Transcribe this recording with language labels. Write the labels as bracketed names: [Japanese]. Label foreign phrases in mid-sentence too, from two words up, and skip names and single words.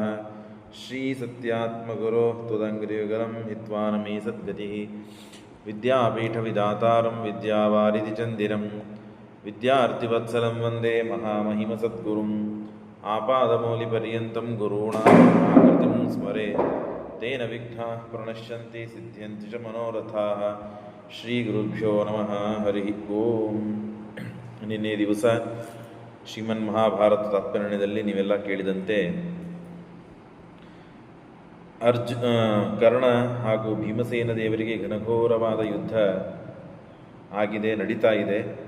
[Sanskrit] श्रीसत्यात्मगुरोः त्वदङ्घ्रियुगलं हित्वा न मे सद्गतिः विद्यापीठविदातारं विद्यावारिधिचन्दिरं विद्यार्थिवत्सलं वन्दे महामहिमसद्गुरुम् आपादमौलिपर्यन्तं गुरूणामाकृतिं स्मरेत् तेन विघ्नाः प्रणश्यन्ति सिद्ध्यन्ति च मनोरथाः ಶ್ರೀಗುರುಭ್ಯೋ ನಮಃ ಹರಿ ಓಂ. [Kannada] ನಿನ್ನೆ ದಿವಸ ಶ್ರೀಮನ್ ಮಹಾಭಾರತ ತಾತ್ಪರ್ಯದಲ್ಲಿ ನೀವೆಲ್ಲ ಕೇಳಿದಂತೆ ಕರ್ಣ ಹಾಗೂ ಭೀಮಸೇನ ದೇವರಿಗೆ ಘನಘೋರವಾದ ಯುದ್ಧ ಆಗಿದೆ, ನಡೀತಾ ಇದೆ.